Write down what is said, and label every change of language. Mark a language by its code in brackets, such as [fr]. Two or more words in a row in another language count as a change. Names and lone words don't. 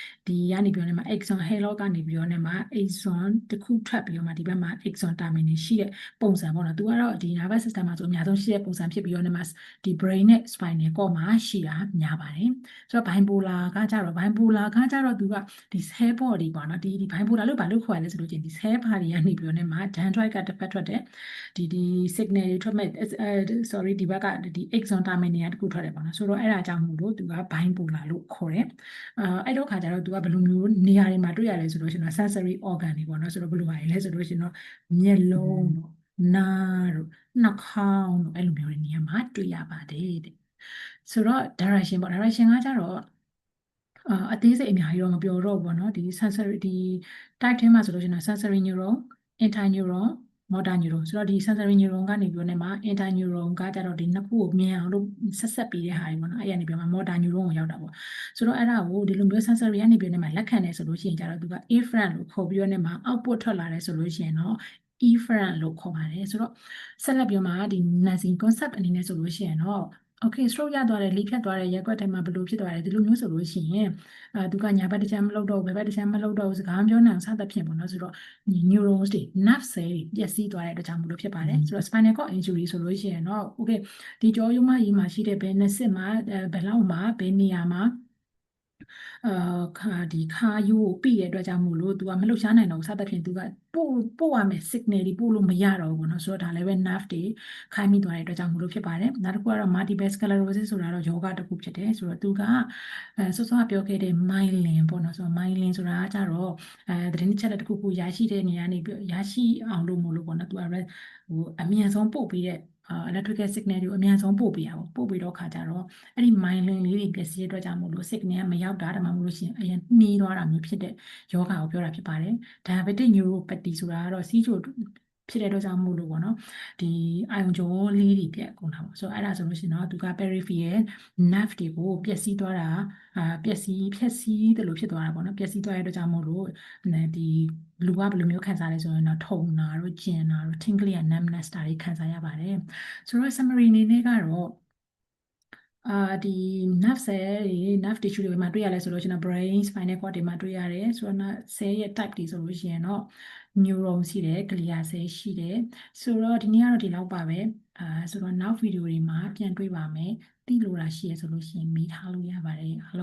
[my] ဒီကနေပြောနေမှာ [en] axon halo [my] ကနေပြောနေမှာ axon တစ်ခုထွက်ပြီးတော့မှဒီဘက်မှာ [en] axon terminal [my] ရှိတဲ့ပုံစံပေါ့နော်သူကတော့ဒီ [en] nervous system [my] မှာဆိုအများဆုံးရှိတဲ့ပုံစံဖြစ်ပြီးတော့နေမှာဒီ brain နဲ့ [en] spinal cord [my] မှာရှိတာများပါတယ်ဆိုတော့ bipolar ကကြတော့သူကဒီ [en] cell body [my] ပေါ့နော်ဒီ bipolar လို့ဘာလို့ခေါ်ရလဲဆိုလို့ချင်းဒီ [en] cell body [my] ကနေပြီးတော့နေမှာ dendrite ကတစ်ဖက်ထွက်တယ်ဒီ signal တွေထွက်မဲ့sorry ဒီဘက်ကဒီ [en] axon terminal [my] တစ်ခုထွက်တယ်ပေါ့နော်ဆိုတော့အဲ့ဒါကြောင့်မို့လို့သူက bipolar လို့ခေါ်တယ်အဲ့တော့ခါကျတော့သူကဘယ်လိုမျိုးနေရာတွေမှာတွေ့ရလဲဆိုလို့ရှိရင်တော့ [en] sensory organ [my] တွေပေါ့နော်ဆိုတော့ဘယ်လိုပါလဲဆိုလို့ရှိရင်တော့မျက်လုံးတို့နားတို့နှာခေါင်းတို့အဲ့လိုမျိုးတွေနေရာမှာတွေ့ရ ပါတယ်တဲ့ဆိုတော့ direction ပေါ့ direction ကကြတော့အသေးစိတ်အများကြီးတော့မပြောတော့ဘူးပေါ့နော်ဒီ sensory ဒီ type ထဲမှာဆိုလို့ရှိရင်တော့ [en] sensory neuron interneuron motor neuron [my] ဆိုတော့ဒီ [en] sensory neuron [my] ကနေပြောနေမှာ interneuron ကကြတော့ဒီနှစ်ခုကိုမြင် အောင်လို့ဆက်ပြီးတဲ့ဟာတွေပေါ့နော်အဲ့ရနေပြောမှာ [en] motor neuron [my] ကိုရောက်တာပေါ့ဆိုတော့အဲ့ဒါကိုဒီလိုမျိုး sensory ကနေပြောနေမှာလက်ခံတယ်ဆိုလို့ရှိရင်ကြတော့သူက afferent လို့ခေါ် ပြီးတော့နေမှာ output ထွက်လာတယ်ဆိုလို့ရှိရင်တော့ efferent လို့ခေါ်ပါတယ်ဆိုတော့ဆက်လက်ပြောမှာဒီ [en] nursing concept [my] အနေနဲ့ဆိုလို့ရှိရင်တော့ [en] okay stroke [my] ရသွားတယ်လေဖြတ်သွားတယ်ရက်ကွက်တိုင်းမှာဘယ်လိုဖြစ်သွားတယ်ဒီလိုမျိုးဆိုလို့ရှိရင်သူကညာဘက်တစ်ချမ်းမလုပ်တော့ဘူးဘယ်ဘက်တစ်ချမ်းမလုပ်တော့ဘူးစကားမပြောနိုင်အောင်စသဖြင့်ပေါ့နော်ဆိုတော့ neurons တွေ [en] nerve cell [my] တွေပျက်စီးသွားတဲ့အတွက်ကြောင့်မလို့ဖြစ်ပါတယ်ဆိုတော့ [en] spinal cord injury [my] ဆိုလို့ရှိရင်တော့ okay ဒီကြောရိုးမကြီးမှာရှိတဲ့ဘယ်နှစ်စစ်မှာဘယ်လောက်မှာဘယ်နေရာမှာ ဒီခါယိုးကိုပြီးတဲ့အတွက်ကြောင့်မို့လို့သူကမလှုပ်ရှားနိုင်တော့ဘူးစသဖြင့်သူကပို့ရမယ် signal တွေပို့လို့မရတော့ဘူးပေါ့နော်ဆိုတော့ဒါလည်းပဲ nerve တွေခိုင်းမိသွားတဲ့အတွက်ကြောင့်မို့လို့ဖြစ်ပါတယ်နောက်တစ်ခုကတော့ [en] multiple sclerosis [my] ဆိုတာတော့ယောဂတစ်ခုဖြစ်တယ်ဆိုတော့သူကစောစောကပြောခဲ့တဲ့ myelin ပေါ့နော်ဆိုတော့ myelin ဆိုတာက ကြတော့သတင်းတစ်ချက်တစ်ခုခုရရှိတဲ့နေရာနေရရှိအောင်လို့မို့လို့ပေါ့နော်သူကဟိုအမြန်ဆုံးပို့ပြီးတဲ့ [en] electrical signal [my] တွေကိုအမြန်ဆုံးပို့ပေးရပါပို့ပြီးတော့ခါကြတော့အဲ့ဒီ myelin လေးတွေပျက်စီးတဲ့အတွက်ကြောင့်မို့လို့ signal ကမရောက်တာဒါမှမဟုတ်လို့ရှိရင်အရင်နှီးသွားတာမျိုးဖြစ်တဲ့ယောဂကိုပြောတာဖြစ်ပါတယ် [en] diabetic neuropathy [my] ဆိုတာကတော့စီးချိုဖြစ်တဲ့အတွက်ကြောင့်မို့လို့ပေါ့နော်ဒီအာယုံကြောလေး တွေပြက်ကုန်တာပေါ့ဆိုတော့အဲ့ဒါဆိုလို့ရှိရင်တော့သူက [en] peripheral nerve [my] တွေကိုပျက်စီးသွားတာပျက်စီးဖြက်စီးတယ်လို့ဖြစ်သွားတာပေါ့နော်ပျက် စီးသွားတဲ့အတွက်ကြောင့်မို့လို့ဒီလူကဘယ်လိုမျိုးခံစားလဲဆိုရင်တော့ထုံတာတို့ကျင်တာတို့ [en] tingly and numbness [my] တွေခံစားရပါတယ်ဆိုတော့ summary အနေနဲ့ကတော့ဒီ [en] nerve cell [my] တွေ [en] nerve tissue [my] တွေမှာတွေ့ရလဲဆိုလို့ရှိရင် [en] brain spinal cord [my] တွေမှာတွေ့ရတယ်ဆိုတော့ cell ရဲ့ type တွေဆိုလို့ရှိရင်တော့ neuron ရှိတယ် [en] glia cell [my] ရှိတယ်ဆိုတော့ဒီနေ့ကတော့ဒီလောက်ပါပဲဆိုတော့နောက်ဗီဒီယိုတွေမှာပြန်တွေ့ပါမယ်သိလို့တာရှိရဆိုလို့ရှိရင်မေးထားလို့ရပါတယ်